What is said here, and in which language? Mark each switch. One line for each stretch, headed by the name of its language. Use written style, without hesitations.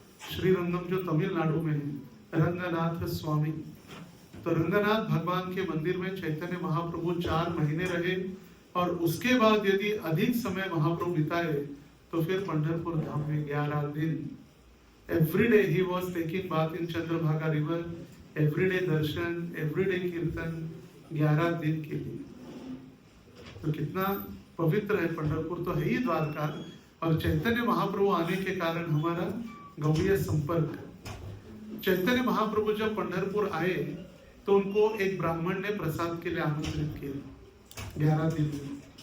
Hindi: श्रीरंगम जो तमिलनाडु में है, रंगनाथ स्वामी। तो रंगनाथ भगवान के मंदिर में चैतन्य महाप्रभु 4 महीने रहे, और उसके बाद यदि अधिक समय महाप्रभु बिताए तो फिर पंढरपुर धाम में 11 दिन।
English: Every day he was taking bath in Chandrabhaga river, every day darshan, every day kirtan,
Hindi: 11 दिन के लिए। तो कितना पवित्र है पंढरपुर, तो है ही द्वारका। और चैतन्य महाप्रभु आने के कारण हमारा गौड़ीय संपर्क। चैतन्य महाप्रभु जब पंढरपुर आए तो उनको एक ब्राह्मण ने प्रसाद के लिए आमंत्रित किया 11 दिन में।